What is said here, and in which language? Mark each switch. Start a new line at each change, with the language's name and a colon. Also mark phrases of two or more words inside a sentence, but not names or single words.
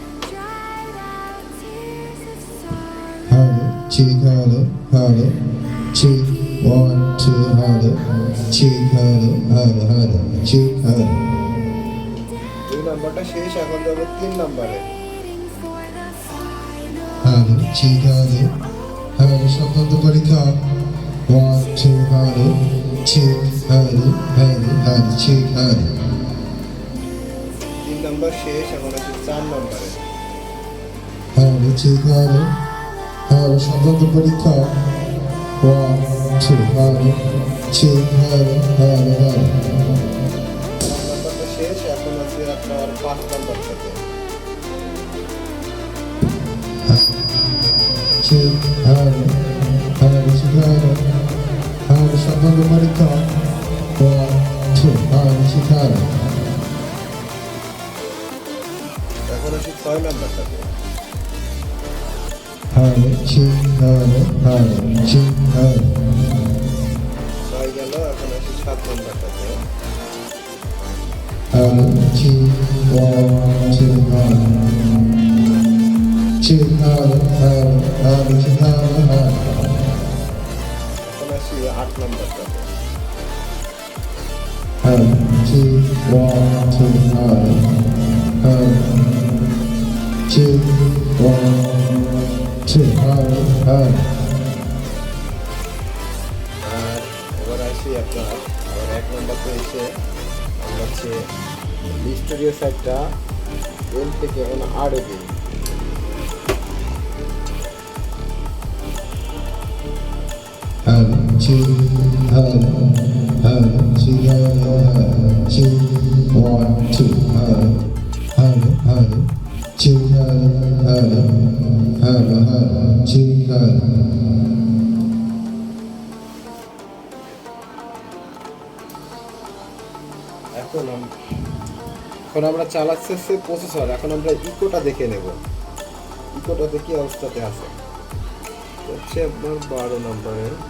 English: Check hello, 1 2 hello, check hello, check hello.
Bangla: 2 নম্বরটা শেষ, এখন যাব 3 নম্বরে।
English: Hello, check hello,
Bangla: শব্দ পরীক্ষা
English: 1 2 hello, check hello, check hello.
Bangla: 3 নম্বর শেষ, এখন আছে 4 নম্বরে।
English: Hello, check hello,
Bangla: শব্দ পরীক্ষা
English: 1 2 hello, check hello.
Bangla: নম্বরটা শেষ, এখন আছে আপনার 5 নম্বরটাতে।
English: Check hello,
Bangla: শব্দ পরীক্ষা
English: 1 2 check hello.
Bangla: এখন আছে 6 নম্বরটাতে।
English: Hello, check hello, check hello.
Bangla: 6 গেল, এখন আছে 7 নম্বরটাতে।
English: Hello, check 1 2 hello, check hello, check hello.
Bangla: এখন আছে 8 নম্বরটাতে।
English: Hello, check 1 2 hello, check 1 2 hello.
Bangla: আর এবার আসি আপনার আবার 1 নম্বরতে এসে আমরা হচ্ছে স্টুডিও সাইডটা এল থেকে এখন আর এ দিই।
English: Hello, check hello, check hello, check 1 2 hello, check hello, check hello.
Bangla: এখন আমরা চালাচ্ছি প্রসেসর। এখন আমরা ইকোটা দেখে নেব, ইকোটাতে কি অবস্থাতে আছে। হচ্ছে আপনার 12 নম্বরে।